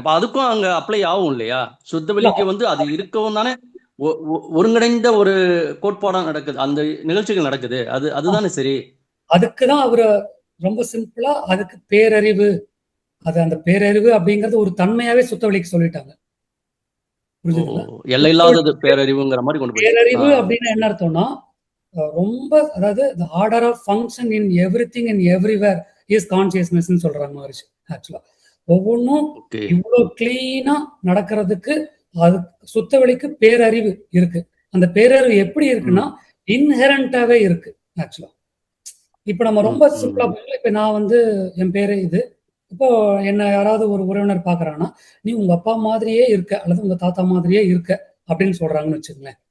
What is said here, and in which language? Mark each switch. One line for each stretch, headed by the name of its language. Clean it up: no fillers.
Tamil: அப்ப அதுக்கும் அங்க அப்ளை ஆகும் இல்லையா? சுத்தவெளிக்கு அது இருக்கவும் தானே ஒருங்கிணைந்த ஒரு கோட்பாடா நடக்குது, அந்த நிகழ்ச்சிகள் நடக்குது. அதுதானே சரி. அதுக்குதான் அவரு ரொம்ப சிம்பிளா அதுக்கு பேரறிவு, அது அந்த பேரறிவு அப்படிங்கறது ஒரு தன்மையாவே சுத்தவெளிக்கு சொல்லிட்டாங்க. எல்லை இல்லாதது பேரறிவுங்கிற மாதிரி கொண்டு போய். பேரறிவு அப்படின்னு என்ன அர்த்தம்னா ரொம்ப, அதாவது
English: the order of function in everything and everywhere is consciousness
Tamil: ன்னு சொல்றாங்க மகரிஷி. ஆக்சுவலா ஒவ்வொன்றும் இவ்வளவு கிளீனா நடக்கிறதுக்கு அது சுத்தவெளிக்கு பேரறிவு இருக்கு. அந்த பேரறிவு எப்படி இருக்குன்னா இன்ஹெரண்டாவே இருக்கு ஆக்சுவலா. இப்ப நம்ம ரொம்ப சிம்பிளா இப்ப நான் என் பேரு இது, இப்போ என்ன யாராவது ஒரு உறவினர் பாக்குறாங்கன்னா நீ உங்க அப்பா மாதிரியே இருக்க அல்லது உங்க தாத்தா மாதிரியே இருக்க அப்படின்னு சொல்றாங்கன்னு வச்சுக்கங்களேன்.